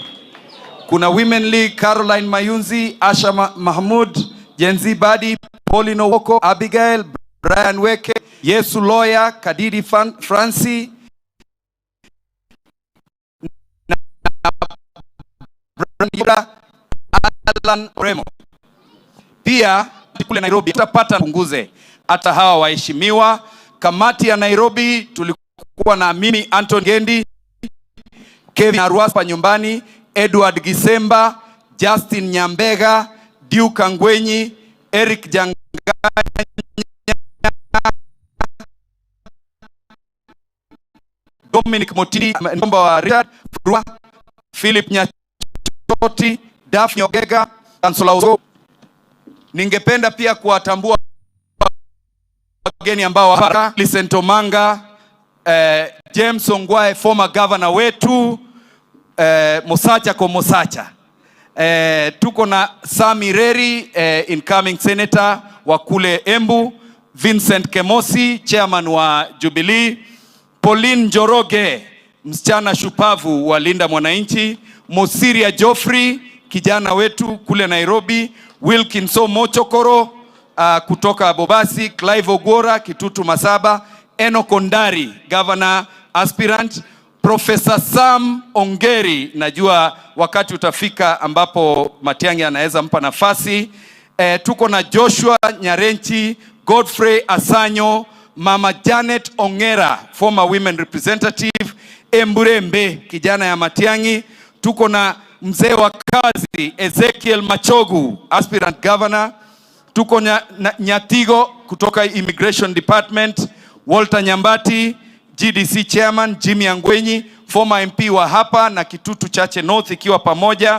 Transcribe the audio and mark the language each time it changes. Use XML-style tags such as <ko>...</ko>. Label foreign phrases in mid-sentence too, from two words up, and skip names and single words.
<sw>Kuna Women League, Caroline Mayunzi, Asha Mahmud, Jenzi Badi, Pauline Owoko, Abigail, Brian Weke, Yesu Lawyer, Kadiri Franci, Alan Remo. Pia kule Nairobi tutapata punguze hata hawa waheshimiwa. Kamati ya Nairobi tulikuwa na mimi Anton Gendi, Kevin Arwaspa nyumbani, Edward Gisemba, Justin Nyambega, Duke Angwenyi, Eric Janganya, Dominic Motini, Nomba wa Richard Brua, Philip Nyachoti, Daphne Ogega, Kansula Uzo. Ningependa pia kuwatambua wageni ambao hapa, Licent Omanga, James Ongwae,</sw> <en>former governor</en> <sw>wetu, Mosacha kwa Mosacha. Tuko na Sami Reri,</sw> <en>incoming senator</en> <sw>wa kule Embu, Vincent Kemosi, chairman wa Jubilee, Pauline Njoroge, msichana shupavu wa Linda Mwananchi, Mosiria Joffrey, kijana wetu kule Nairobi, Wilkinson Mochokoro kutoka Bobasi, Clive Ogwora, Kitutu Masaba, Eno Kondari,</sw> <en>governor aspirant,</en> <sw>Professor Sam Ongeri, najua wakati utafika ambapo Matiang'i anaweza mpa nafasi. Tuko na Joshua Nyarenchi, Godfrey Asanyo, Mama Janet Ongera,</sw> <en>former women representative,</en> <sw>Emburembe, kijana ya Matiang'i. Tuko na mzee wa kazi Ezekiel Machogu,</sw> <en>aspirant governor.</en> <sw>Tuko na Nyatigo kutoka Immigration Department, Walter Nyambati, GDC chairman, Jimmy Angwenyi,</sw> <en>former MP</en> <sw>wa hapa na Kitutu Chache North ikiwa pamoja.</sw>